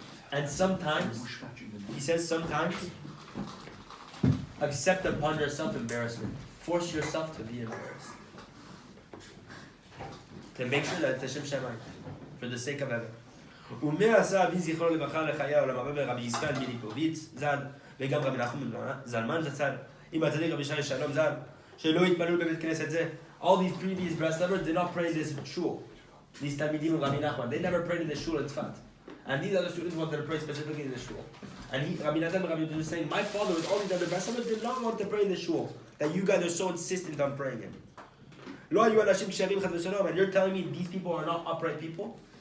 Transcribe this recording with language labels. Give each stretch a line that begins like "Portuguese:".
English: And sometimes, he says sometimes, accept upon yourself embarrassment. Force yourself to be embarrassed. To make sure that it's Hashem Shemayim, for the sake of heaven.
Hebrew: עשה אבי זכרו לברכה לחיי העולם הבא ורבי ישראל מיליפוביץ ז"ל וגם רבי נחמן זלמן זצ"ל עם הצדיק רבי שי שלום ז"ל שלא התפללו בבית כנסת זה.
English: All these previous breslovers did not pray in this shul. These Talmidim of Rabbi Nachman, they never prayed in the shul in Tzfat. And these other students wanted to pray specifically in the shul. And Rebbe Nathan B'reb Yehuda was saying, my father with all these other breslovers did not want to pray in the shul. That you guys are so insistent on praying in.
Hebrew: לא היו אנשים כשרים חס ושלום,
English: and you're telling me these people are not upright people?